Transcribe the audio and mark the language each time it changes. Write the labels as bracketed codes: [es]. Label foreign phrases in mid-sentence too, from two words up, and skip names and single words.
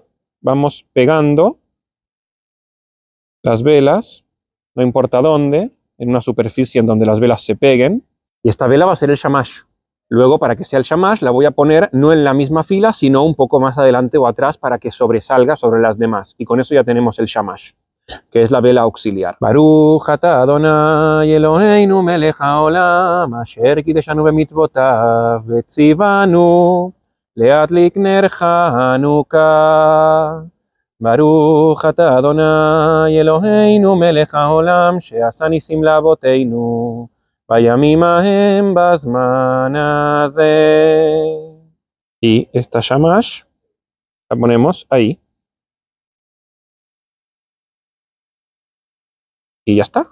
[es] Vamos pegando las velas, no importa dónde, en una superficie en donde las velas se peguen, y esta vela va a ser el shamash. Luego, para que sea el shamash, la voy a poner no en la misma fila, sino un poco más adelante o atrás para que sobresalga sobre las demás. Y con eso ya tenemos el shamash, que es la vela auxiliar. [he] ברוך אתה אדוני אלוהינו מלך העולם, אשר קדשנו במצוותיו, וציונו להדליק נר חנוכה. ברוך אתה אדוני אלוהינו מלך העולם, שעשה נסים לאבותינו, בימים ההם בזמן הזה. [es] Y esta shamash la ponemos ahí. Y ya está.